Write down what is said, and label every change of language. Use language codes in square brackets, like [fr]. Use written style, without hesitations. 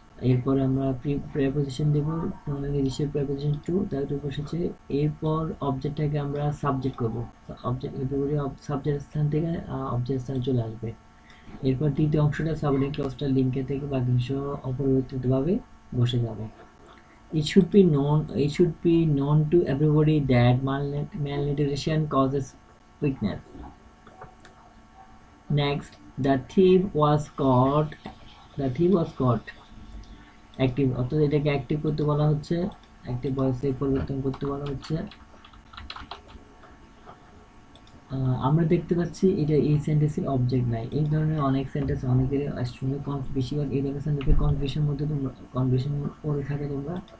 [bn] এরপরে আমরা প্রেপোজিশন দেব, নিজস্ব প্রেপোজিশন টু, তার উপর বসেছে। এরপর অবজেক্টটাকে আমরা সাবজেক্ট করব, অবজেক্ট এরপরে সাবজেক্ট স্থান থেকে অবজেক্ট স্থানে চলে আসবে। এরপর দ্বিতীয় অংশটা সাবঅর্ডিনেট ক্লজটা লিঙ্কে থেকে বাকি অংশ অপরিবর্তিতভাবে বসে যাবে। [en] It should be known to everybody that malnutrition causes weakness. Next, the thief was caught. The thief was caught. [bn] Active, অর্থাৎ এটাকে অ্যাক্টিভ করতে বলা হচ্ছে, অ্যাক্টিভ ভয়েসে পরিবর্তন করতে বলা হচ্ছে। আমরা দেখতে পাচ্ছি এটা এই সেন্টেন্সের অবজেক্ট নাই। এই ধরনের অনেক সেন্টেন্স অনেকের সঙ্গে বেশিরভাগ এই ধরনের সেন্টেন্সের কনফিউশন মধ্যে তোমরা কনফিউশন পড়ে থাকে তোমরা।